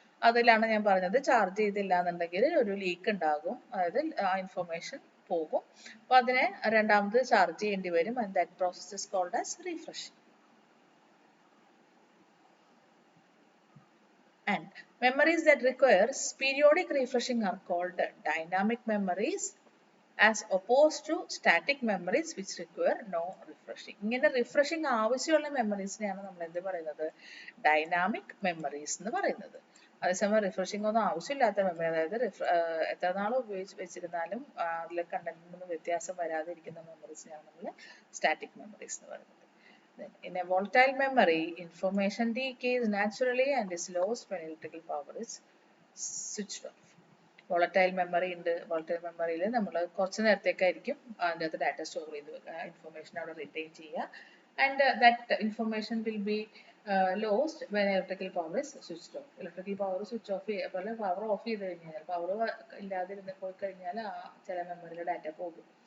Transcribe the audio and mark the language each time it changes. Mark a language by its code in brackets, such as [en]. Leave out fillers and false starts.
[ml] അതിലാണ് ഞാൻ പറഞ്ഞത്, ചാർജ് ചെയ്തില്ല എന്നുണ്ടെങ്കിൽ ഒരു ലീക്ക് ഉണ്ടാകും, അതായത് ആ ഇൻഫർമേഷൻ പോകും. അപ്പോൾ അതിനെ രണ്ടാമത് ചാർജ് ചെയ്യേണ്ടി വരും. [en] And that process is called as refreshing. And memories that requires periodic refreshing are called dynamic memories as opposed to static memories which require no refreshing. [ml] ഇങ്ങനെ റിഫ്രഷിംഗ് ആവശ്യമുള്ള മെമ്മറീസിനെയാണ് നമ്മൾ എന്ത് പറയുന്നത്, ഡൈനാമിക് മെമ്മറീസ് എന്ന് പറയുന്നത്. അതേസമയം റിഫ്രഷിംഗ് ഒന്നും ആവശ്യമില്ലാത്ത മെമ്മറി, അതായത് എത്ര നാൾ ഉപയോഗിച്ച് വെച്ചിരുന്നാലും അതിലെ കണ്ടന്റിനൊന്നും വ്യത്യാസം വരാതിരിക്കുന്ന മെമ്മറീസിനെയാണ് നമ്മൾ സ്റ്റാറ്റിക് മെമ്മറീസ് എന്ന് പറയുന്നത്. [en] Then, in a volatile memory, information decays naturally and is lost when electrical power is switched off. [ml] Volatile memory ഉണ്ട്. volatile മെമ്മറിയിൽ നമ്മൾ കുറച്ച് നേരത്തേക്കായിരിക്കും അതിൻ്റെ അകത്ത് ഡാറ്റ സ്റ്റോർ ചെയ്ത് ഇൻഫർമേഷൻ അവിടെ റിറ്റെയിൻ ചെയ്യുക. [en] And that information will be lost when electrical power is switched off. [ml] Electrical power switch off അതുപോലെ പവർ ഓഫ് ചെയ്ത് കഴിഞ്ഞാൽ, പവർ ഇല്ലാതിരുന്ന് പോയി കഴിഞ്ഞാൽ ആ ചില മെമ്മറിയിലെ ഡാറ്റ പോകും.